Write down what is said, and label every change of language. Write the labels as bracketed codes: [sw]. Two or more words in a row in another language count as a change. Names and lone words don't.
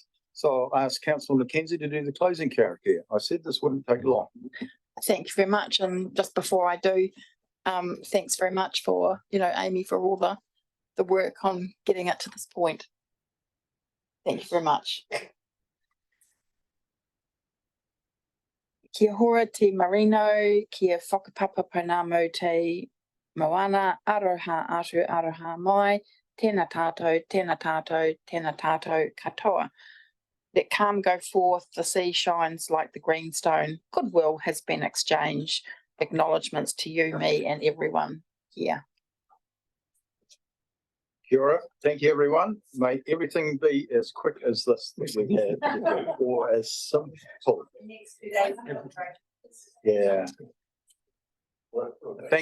[en] So I'll ask Councillor Mackenzie to do the closing character. I said this wouldn't take long. Thank you very much. And just before I do, thanks very much for, Amy, for all the work on getting it to this point. Thank you very much. [mi] Kia hora te marino, kia whakapapa pounamu te moana, aroha atu aroha mai, tēnā tātou, tēnā tātou, tēnā tātou katoa. [en] Let calm go forth, the sea shines like the greenstone. Goodwill has been exchanged. Acknowledgements to you, me, and everyone here. Kia ora. Thank you, everyone. May everything be as quick as this that we had, or as simple. Next 2 days. Yeah. Thank